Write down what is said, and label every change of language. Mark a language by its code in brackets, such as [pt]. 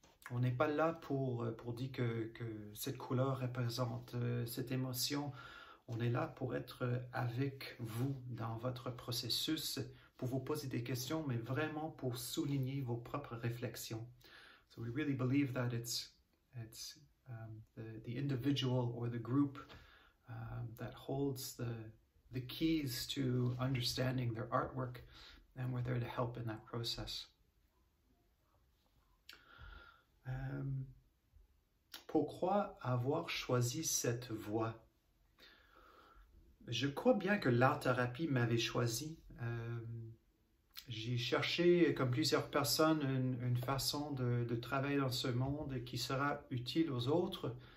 [fr] On n'est pas là pour dire que cette couleur représente cette émotion. On est là pour être avec vous dans votre processus, pour vous poser des questions, mais vraiment pour souligner vos propres réflexions. [en] So we really believe that it's the individual or the group that holds the keys to understanding their artwork, and we're there to help in that process. [fr] Pourquoi avoir choisi cette voie? Je crois bien que l'art-thérapie m'avait choisi. J'ai cherché, comme plusieurs personnes, une façon de travailler dans ce monde qui sera utile aux autres.